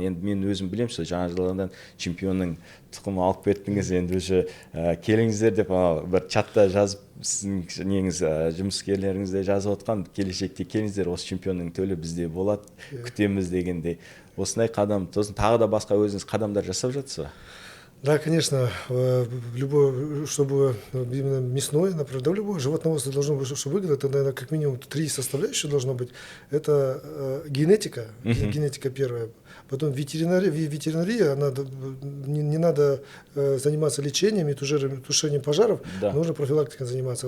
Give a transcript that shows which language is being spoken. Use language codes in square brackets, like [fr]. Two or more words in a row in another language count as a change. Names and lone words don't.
[kk] Енді мен өзім білемін, жаңа жылдан чемпионның тұқымы алып кеттіңіз, енді уже келіңіздер деп бір чатта жазып, сіздің неңіз жұмыскерлеріңізде жазып отқан, келешекте келіңіздер, осы чемпионның төлі бізде болады, күтеміз дегенде. Осындай қадам, тағы да басқа өзіңіз қадамдар жасап жатсыз ба? [ru] Да, конечно, чтобы именно мясное, например, да, любое животноводство должно быть, чтобы выгодно, это, наверное, как минимум 3 составляющие должно быть. Это генетика, генетика первая. Потом ветеринария, не надо заниматься лечением и тушением пожаров, нужно профилактикой заниматься.